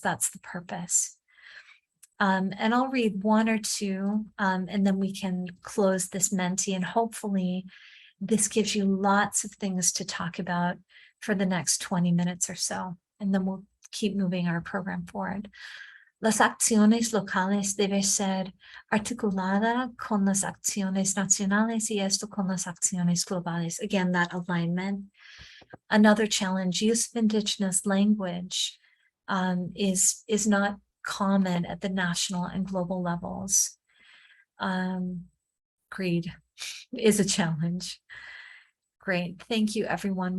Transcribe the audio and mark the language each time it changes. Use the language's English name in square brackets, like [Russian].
[English] That's the purpose. And I'll read one or two, and then we can close this Menti, and hopefully this gives you lots of things to talk about for the next 20 minutes or so, and then we'll keep moving our program forward. [Spanish] Las acciones locales deben ser articuladas con las acciones nacionales y esto con las acciones globales. [English] Again, that alignment. Another challenge, use of Indigenous language is not common at the national and global levels. Greed is a challenge. Great, thank you everyone.